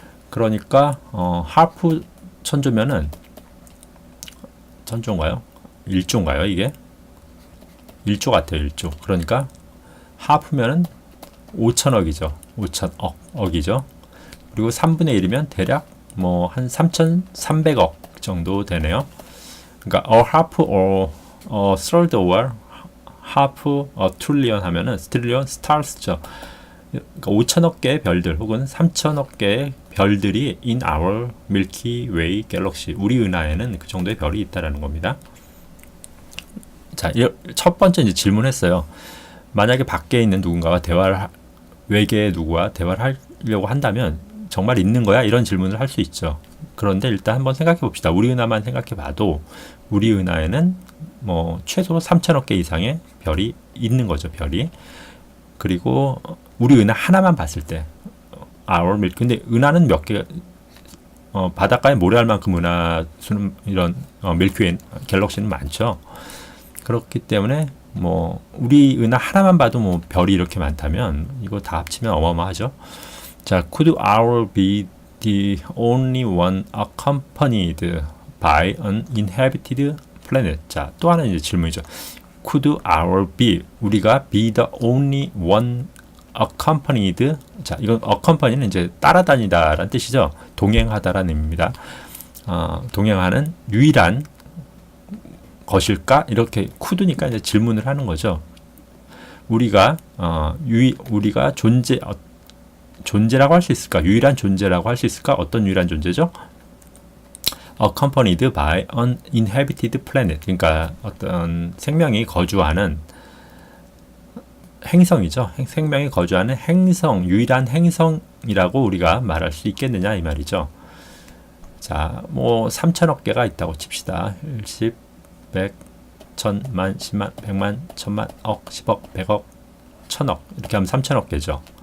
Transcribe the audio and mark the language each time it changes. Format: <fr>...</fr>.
<ko>그러니까 half 천조면은 천조인가요? 1조인가요? 이게 1조 같아요. 1조. 그러니까 하프면은 5천억이죠. 5천억이죠. 그리고 3분의 1이면 대략 뭐 한 3,300억 정도 되네요. 그러니까</ko> <en>a half or a third or half a trillion</en> <ko>하면은</ko> <en>trillion stars죠.</en> <ko>그러니까 5천억 개의 별들 혹은 3천억 개의 별들이</ko> <en>in our Milky Way galaxy</en> <ko>우리 은하에는 그 정도의 별이 있다라는 겁니다. 자, 첫 번째 이제 질문했어요. 만약에 밖에 있는 누군가와 외계의 누구와 대화를 하려고 한다면 정말 있는 거야? 이런 질문을 할 수 있죠. 그런데 일단 한번 생각해 봅시다. 우리 은하만 생각해 봐도 우리 은하에는 뭐 최소 3천억 개 이상의 별이 있는 거죠. 별이. 그리고 우리 은하 하나만 봤을 때</ko> <en>our milk.</en> <ko>근데 은하는 몇 개, 바닷가에 모래알 만큼 은하 수는 이런 밀크웨이 갤럭시는 많죠. 그렇기 때문에 뭐 우리 은하 하나만 봐도 뭐 별이 이렇게 많다면 이거 다 합치면 어마어마하죠.</ko> <en>자, could our be the only one accompanied by an inhabited planet?</en> <ko>자, 또 하나 이제 질문이죠.</ko> <en>Could our be,</en> <ko>우리가</ko> <en>be the only one accompanied?</en> <ko>자, 이건 accompany는 이제 따라다니다라는 뜻이죠. 동행하다라는 의미입니다. 동행하는 유일한 것일까? 이렇게 could니까 이제 질문을 하는 거죠. 우리가 우리가 존재라고 할 수 있을까? 유일한 존재라고 할 수 있을까? 어떤 유일한 존재죠?</ko> <en>Accompanied by an inhabited planet.</en> <ko>그러니까 어떤 생명이 거주하는 행성이죠. 생명이 거주하는 행성, 유일한 행성이라고 우리가 말할 수 있겠느냐 이 말이죠. 자, 뭐 3천억 개가 있다고 칩시다. 10, 100, 1000만, 10만, 100만, 1000만, 억, 10억, 100억, 1000억 이렇게 하면 3천억 개죠.</ko>